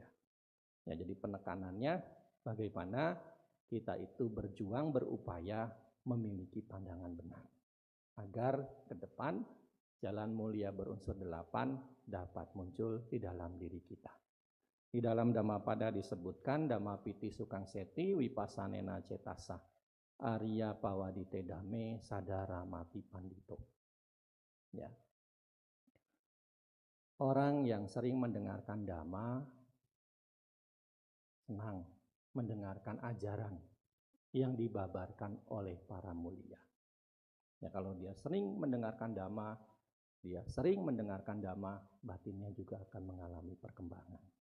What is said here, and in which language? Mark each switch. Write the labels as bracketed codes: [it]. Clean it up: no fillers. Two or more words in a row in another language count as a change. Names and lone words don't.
[id] Ya, jadi penekanannya bagaimana kita itu berjuang, berupaya memiliki pandangan benar agar ke depan Jalan mulia berunsur 8 dapat muncul di dalam diri kita. Di dalam Dhammapada disebutkan [pi] Dhammapiti Sukang Seti Wipassanena Cetasa Arya Pawadite Dame Sadara Mati Pandito. [id] Ya. Orang yang sering mendengarkan Dhamma senang mendengarkan ajaran yang dibabarkan oleh para mulia. Ya, kalau dia sering mendengarkan Dhamma, batinnya juga akan mengalami perkembangan.